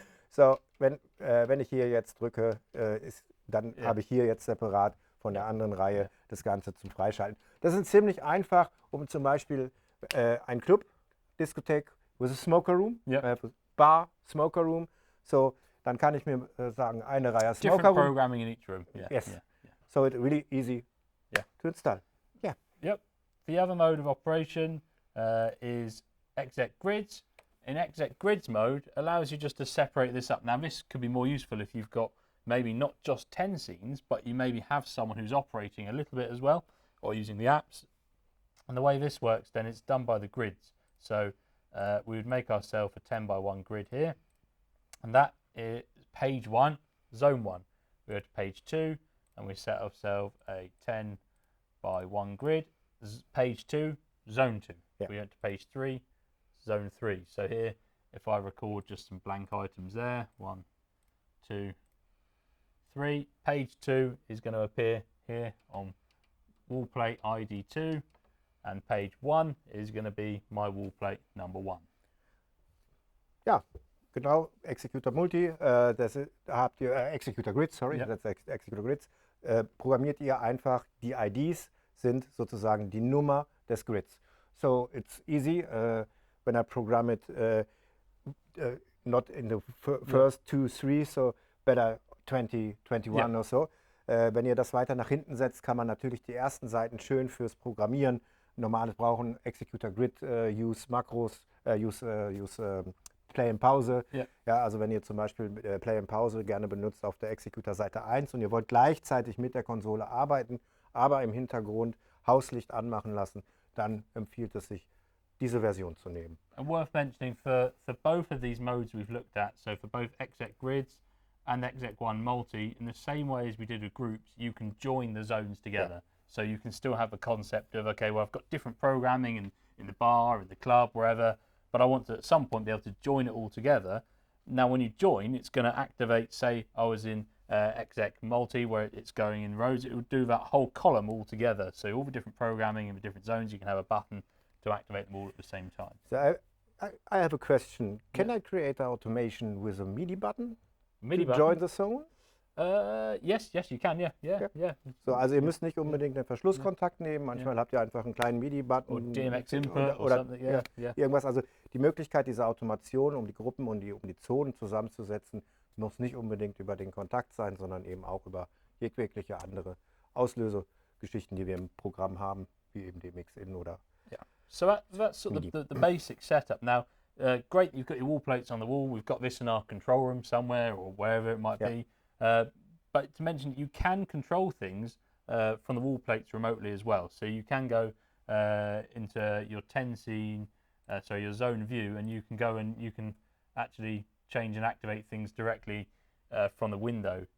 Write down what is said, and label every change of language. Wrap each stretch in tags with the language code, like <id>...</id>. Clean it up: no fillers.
<de>So wenn ich hier jetzt drücke, dann habe ich hier jetzt separat von der anderen Reihe das Ganze zum Freischalten. Das ist ziemlich einfach, um zum Beispiel ein Club, Diskothek</de> <en>with a smoker room,</en> <de>Bar, Smoker Room. So, dann kann ich mir sagen, eine Reihe Smoker</de> <en>Different Room. programming in each room. Yeah. Yes. Yeah. So it's really easy to install. Yeah. Yep. The other mode of operation is exec grids. In exec grids mode, allows you just to separate this up. Now, this could be more useful if you've got maybe not just 10 scenes, but you maybe have someone who's operating a little bit as well, or using the apps. And the way this works, then it's done by the grids. So we would make ourselves a 10 by 1 grid here, and that is page 1, zone 1. We go to page 2, and we set ourselves a 10 by 1 grid, page 2, zone 2. Yeah. We went to page 3, zone 3. So here, if I record just some blank items there, 1, 2, 3, page 2 is going to appear here on wall plate ID 2, and page 1 is going to be my wall plate number 1.</en> <de>Ja, genau, Executor Multi, da habt ihr Executor Grids,</de> <en>that's Executor Grids,</en> <de>programmiert ihr einfach, die IDs sind sozusagen die Nummer des Grids.</de> <en>So it's easy when I program it not in the first 2, 3, so better 20, 21 or so.</en> <de>Wenn ihr das weiter nach hinten setzt, kann man natürlich die ersten Seiten schön fürs Programmieren, normales brauchen, Executor Grid, Use Makros,</de> <en>use Play and Pause.</en> <de>Ja, also wenn ihr zum Beispiel Play and Pause gerne benutzt auf der Executor Seite 1 und ihr wollt gleichzeitig mit der Konsole arbeiten, aber im Hintergrund Hauslicht anmachen lassen, dann empfiehlt es sich, diese Version zu nehmen.</de> <en>And worth mentioning for both of these modes we've looked at, so for both exec grids and exec 1 multi, in the same way as we did with groups, you can join the zones together. So you can still have the concept of, okay, well, I've got different programming in the bar, in the club, wherever, but I want to at some point be able to join it all together. Now when you join, it's going to activate, say I was in exec multi where it's going in rows, it will do that whole column all together. So all the different programming in the different zones, you can have a button to activate them all at the same time. So I have a question. Can I create an automation with a MIDI button MIDI to button? join the zone? Yes, you can, yeah.</en> <de>So, also ihr müsst nicht unbedingt den Verschlusskontakt nehmen, manchmal habt ihr einfach einen kleinen MIDI-Button. Oder DMX-Input oder irgendwas. Also die Möglichkeit dieser Automation, um die Gruppen und um die Zonen zusammenzusetzen, muss nicht unbedingt über den Kontakt sein, sondern eben auch über jegliche andere Auslösegeschichten, die wir im Programm haben, wie eben DMX-In oder</de> <en>So that's sort of the basic setup. Now, great, you've got your wall plates on the wall. We've got this in our control room somewhere or wherever it might be. But to mention, you can control things from the wall plates remotely as well. So you can go into your 10Scene, so your zone view, and you can go and you can actually change and activate things directly from the window.</en>